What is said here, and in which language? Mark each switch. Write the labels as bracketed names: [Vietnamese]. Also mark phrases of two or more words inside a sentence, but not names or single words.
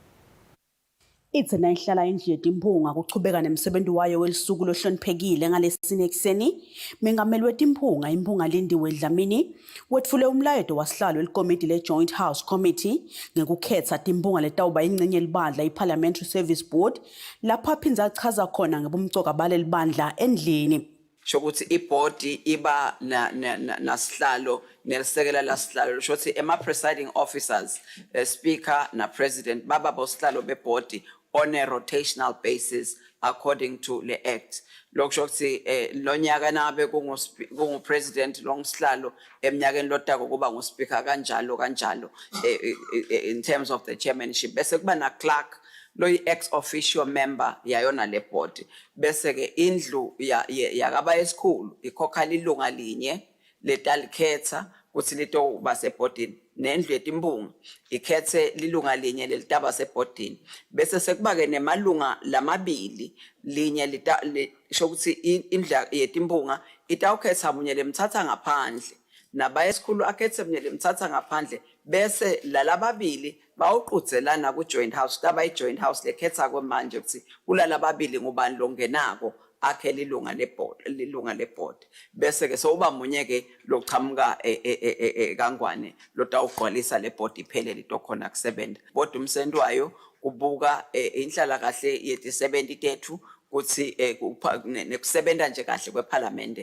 [Swati] Ithi nayihlala indlu yetimphunga kuchubeka nemsebenzi wayo welisuku lohloniphekile ngalesine ekseni. Mengameli wetimphunga imphunga Lindiwe Dlamini wetfule umlayeto wasihlalo welikomiti le-Joint House Committee ngekukhetsa timphunga letawuba ingcenye libandla i-Parliamentary Service Board lapho aphindze achaza khona ngebumcoka baleli bandla endlini. Shokuthi ibhodi iba nasihlalo nelisekela lasihlalo shokuthi ema- [English] presiding officers [Swati] speaker na president baba bosihlalo bebhodi [English] on a rotational basis according to the act. [Swati] Lokusho ukuthi lonyaka nabe kungu-president longisihlalo eminyakeni lotako kuba ngu-speaker kanjalo [English] in terms of the chairmanship [Swati] bese kuba na clerk lo [English] ex officio member [Swati] yayona le board bese ke indlu yakaba esikhulu ikhokha lilunga linye letalikhetha ukuthi litoba sebhodini nendlu yetimphunga ikhethe lilunga linye lelitaba sebhodini bese sekuba ke nemalunga lamabili linye lisho ukuthi indlu yetimphunga itawukhetha munye lemthatha ngaphandle naba esikhulu akhethe munye lemthatha ngaphandle bese lalababili bawuqudzelana ku-Joint House taba i-Joint House lekhetha kwemanje ukuthi kulala babili ngubani longenako akhe lilunga lebhodi bese ke soba munye ke lochamuka kangwane lotawugqwalisa lebhodi iphele litokhona kusebenza bodwa umsendwayo kubuka inhlala kahle yeti-70 ukuthi nekusebenta nje kahle kwePhalamende.